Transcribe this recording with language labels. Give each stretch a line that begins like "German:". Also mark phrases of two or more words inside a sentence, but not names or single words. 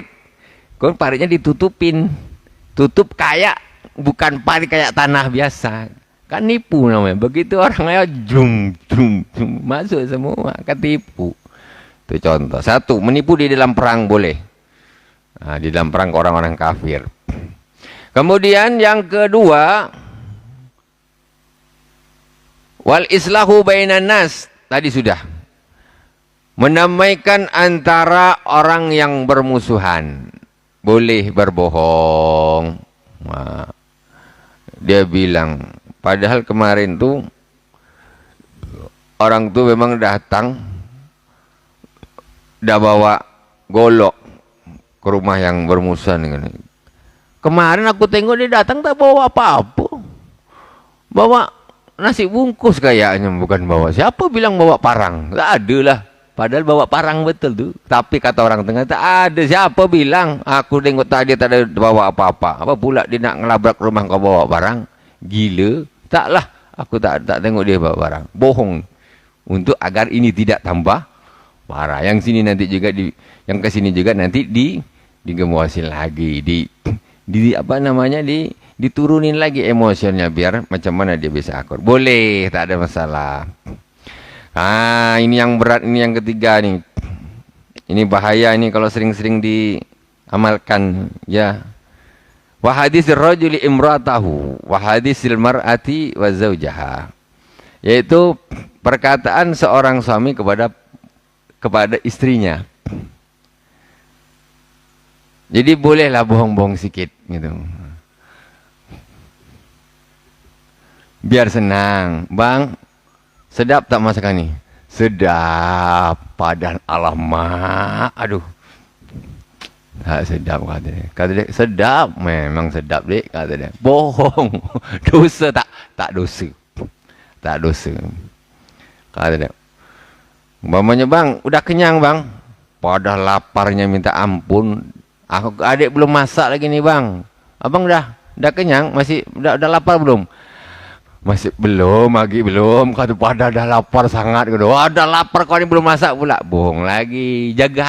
Malay: Kemudian paritnya ditutupin. Tutup kayak bukan parit kayak tanah biasa. Kan nipu namanya. Begitu orangnya jum masuk semua, ketipu. Itu contoh. Satu, menipu di dalam perang boleh. Di dalam perang ke orang-orang kafir. Kemudian yang kedua,
Arabic: والإصلاح بين الناس.
Malay: Tadi sudah. Menamaikan antara orang yang bermusuhan. Boleh berbohong. Dia bilang, padahal kemarin tuh orang tuh memang datang, dah bawa golok ke rumah yang bermusuhan. Kemarin aku tengok dia datang tak bawa apa-apa. Bawa nasi bungkus kayaknya, bukan bawa. Siapa bilang bawa parang? Tak ada lah. Padahal bawa parang betul tuh. Tapi kata orang tengah, tak ada. Siapa bilang? Aku tengok tadi tak ada bawa apa-apa. Apa pula dia nak ngelabrak rumah kau bawa parang? Gila. Taklah. Aku tak tengok dia bawa parang. Bohong. Untuk agar ini tidak tambah parah. Yang sini nanti juga yang ke sini juga nanti digemuasin lagi. Diturunin lagi emosinya biar macam mana dia bisa akur. Boleh, tak ada masalah. Ini yang berat, ini yang ketiga nih. Ini bahaya ini kalau sering-sering diamalkan, ya.
Arabic: وحديث الرجل امرأته وحديث المرأة زوجها.
Malay: Yaitu perkataan seorang suami kepada istrinya. Jadi bolehlah bohong-bohong sikit gitu. Biar senang. Bang, sedap tak masakan ini? Sedap. Padan alamak. Aduh. Tak sedap kata dia. Kata dia, sedap. Memang sedap dek kata dia. Bohong. Dosa tak? Tak dosa. Tak dosa. Kata dia. Umpamanya bang, udah kenyang bang. Padahal laparnya minta ampun. Adik belum masak lagi nih bang. Abang udah kenyang? Masih udah lapar belum? Masih belum, lagi belum. Kata pada dah lapar sangat. Ada lapar kau ni belum masak pula.